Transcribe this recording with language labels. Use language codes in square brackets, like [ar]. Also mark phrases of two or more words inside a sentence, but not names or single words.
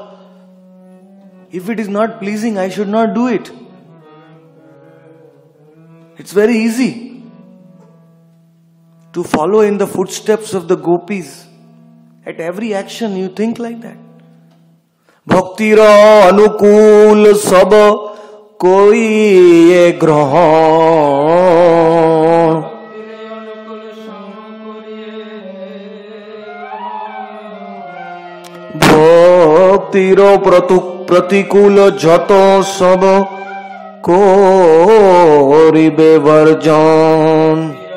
[en] If it is not pleasing, I should not do it. It's very easy to follow in the footsteps of the gopis. At every action you think like that. [bn] ভক্তি র অনুকূল সব কই যে গ্রহণ. ভক্তি র প্রতিকূল যত সব করিবে বর্জন.